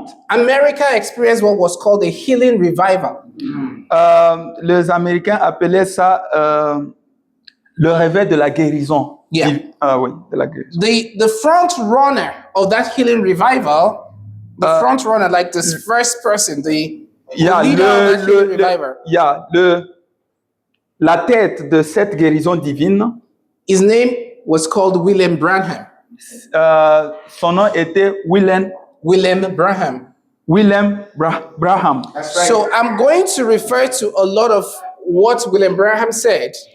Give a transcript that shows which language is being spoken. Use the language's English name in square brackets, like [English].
[English] America experienced what was called a healing revival. [French] les Américains appelaient ça le réveil de la guérison. [English] Yeah. [French] Oui, de la guérison. [English] The front runner of that healing revival, the front runner, like this first person, the [French] Il y a [English] leader of that healing revival, [French] il y a la tête de cette guérison divine. [English] his name was called William Branham. [French] Son nom était William Branham. Braham. [English] That's right. So I'm going to refer to a lot of what William Branham said,